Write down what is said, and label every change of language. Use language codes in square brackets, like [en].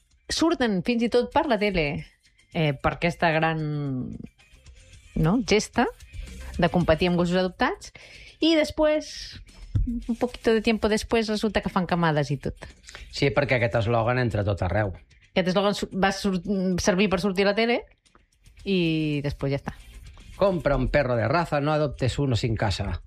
[ca] Surten fins i tot per la tele, per aquesta gran, no, gesta de competir amb gossos adoptats. I després, [es] un poquito de tiempo después, [ca] resulta que fan camades i tot. Sí, perquè aquest eslògan entra tot arreu. Aquest eslògan va servir per sortir a la tele i després ja està. [es] Compra un perro de raza, no adoptes uno sin casa.